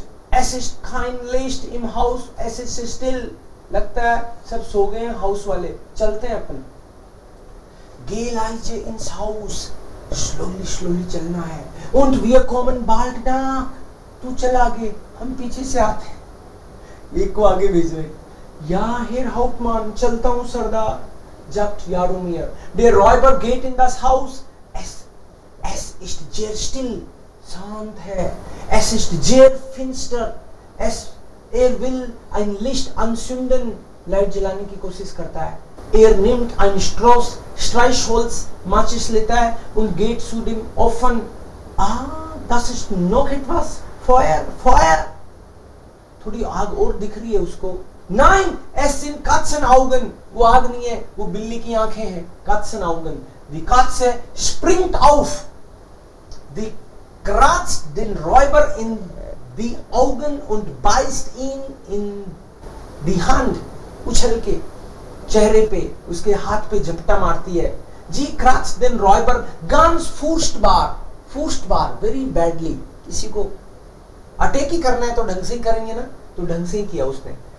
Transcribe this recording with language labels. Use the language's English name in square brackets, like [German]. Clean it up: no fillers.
[German] Es ist kein Licht im Haus. Es ist still. [Hindi] लगता है सब सो गए हैं हाउस वाले. चलते हैं अपन. [German] Geh leise ins Haus. [English] Slowly, slowly [Hindi] चलना है. [German] Und wir kommen bald nach. [Hindi] तू चला आगे, हम पीछे से आते हैं. एक को आगे भेज रहे. Ja, Herr Hauptmann, चलता हूँ सरदार. Sagt Jaromir. [German] Der Räuber geht in das Haus. Es ist sehr still. [Hindi] शांत है. [German] Es ist sehr finster. Er will ein Licht anzünden. [Hindi] Light जलाने की कोशिश करता है. [German] Er nimmt ein Streichholz, Matches [Hindi] लेता है [German] und geht zu dem Ofen. Das ist noch etwas. Feuer. [Hindi] थोड़ी आग और दिख रही है उसको. [German] Nein, es sind Katzenaugen. [Hindi] वो आग नहीं है, वो बिल्ली की आंखें हैं. [German] Katzenaugen. Die Katze springt auf. Die kratzt den Räuber in die Augen und beißt ihn in die Hand. [Hindi] उछल के चेहरे पे उसके हाथ पे झपटा मारती है. [German] जी kratzt den Räuber ganz furchtbar. Furchtbar, [English] very badly. [Hindi] किसी को अटैक ही करना है तो ढंग से ही करेंगे ना, तो ढंग से ही किया उसने.